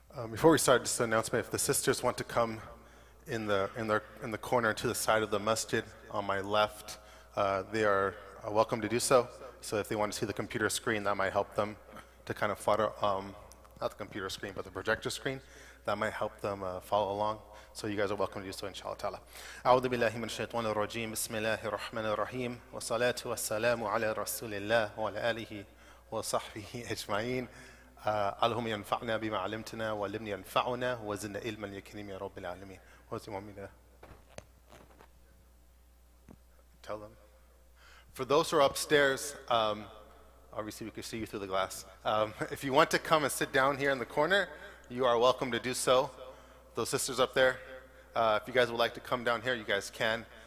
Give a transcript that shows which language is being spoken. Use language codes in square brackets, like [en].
[en] Before we start, just an announcement: if the sisters want to come in the corner to the side of the masjid on my left, they are welcome to do so. So if they want to see the computer screen, that might help them to kind of follow, not the computer screen, but the projector screen. That might help them follow along. So you guys are welcome to do so, inshallah ta'ala. [ar] أعوذ بالله من الشيطان الرجيم بسم الله الرحمن الرحيم والصلاة والسلام على رسول الله وعلى آله وصحبه أجمعين. اللهم ينفعنا بما علمتنا وعلمنا ينفعنا وزدنا علما يا كريم يا رب العالمين. [en] What do you want me to tell them? For those who are upstairs, obviously we can see you through the glass. If you want to come and sit down here in the corner, you are welcome to do so. Those sisters up there, if you guys would like to come down here, you guys can.